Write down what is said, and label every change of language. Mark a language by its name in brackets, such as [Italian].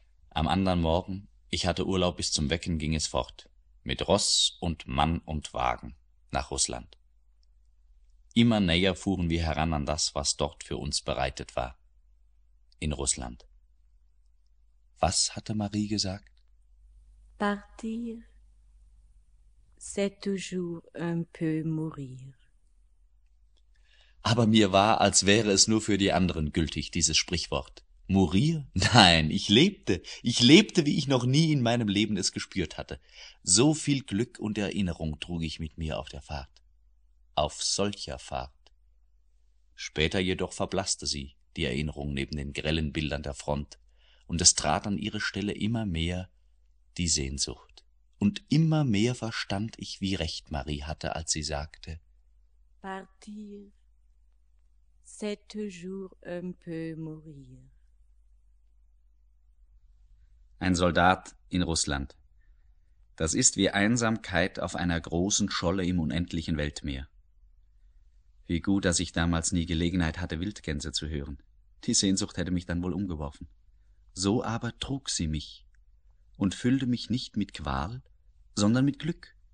[German] Am anderen Morgen, ich hatte Urlaub bis zum Wecken, ging es fort, mit Ross und Mann und Wagen, nach Russland. Immer näher fuhren wir heran an das, was dort für uns bereitet war. In Russland. Was hatte Marie gesagt? [French] Partir, c'est toujours un peu mourir. [German] Aber mir war, als wäre es nur für die anderen gültig, dieses Sprichwort. [French] Mourir? [German] Nein, ich lebte. Ich lebte, wie ich noch nie in meinem Leben es gespürt hatte. So viel Glück und Erinnerung trug ich mit mir auf der Fahrt. Auf solcher Fahrt. Später jedoch verblasste sie, die Erinnerung neben den grellen Bildern der Front, und es trat an ihre Stelle immer mehr die Sehnsucht. Und immer mehr verstand ich, wie recht Marie hatte, als sie sagte: [French] Partir, c'est toujours un peu mourir. [German] Ein Soldat in Russland. Das ist wie Einsamkeit auf einer großen Scholle im unendlichen Weltmeer. Wie gut, dass ich damals nie Gelegenheit hatte, Wildgänse zu hören. Die Sehnsucht hätte mich dann wohl umgeworfen. So aber trug sie mich und füllte mich nicht mit Qual, sondern mit Glück.